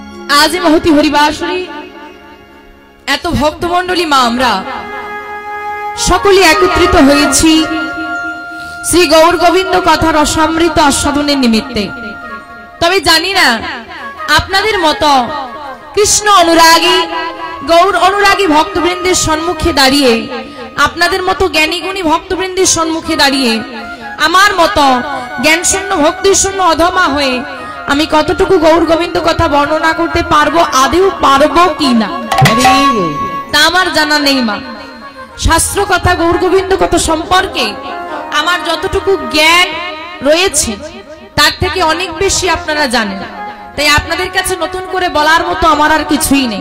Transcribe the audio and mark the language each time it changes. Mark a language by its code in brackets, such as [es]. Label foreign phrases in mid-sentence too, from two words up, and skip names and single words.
[bn] আজ মহতী হরিবাসরী এত ভক্তমণ্ডলী মা আমরা সকলে একত্রিত হয়েছি শ্রী গৌর গোবিন্দ কথার অমৃত আস্বাদনের নিমিত্তে। তবে জানি না আপনাদের মতো কৃষ্ণ অনুরাগী গৌর অনুরাগী ভক্তবৃন্দের সম্মুখে দাঁড়িয়ে আপনাদের মতো জ্ঞানী গুণী ভক্তবৃন্দের সম্মুখে দাঁড়িয়ে আমার মতো জ্ঞান শূন্য ভক্তি শূন্য অধমা হয়ে আমি কতটুকু গৌর গোবিন্দ কথা বর্ণনা করতে পারবো আদেও পারবো কিনা তা আমার জানা নেই মা। শাস্ত্র কথা গৌর গোবিন্দ কথা সম্পর্কে আমার যতটুকু জ্ঞান রয়েছে তার থেকে অনেক বেশি আপনারা জানেন, তাই আপনাদের কাছে নতুন করে বলার মতো আমার আর কিছুই নেই।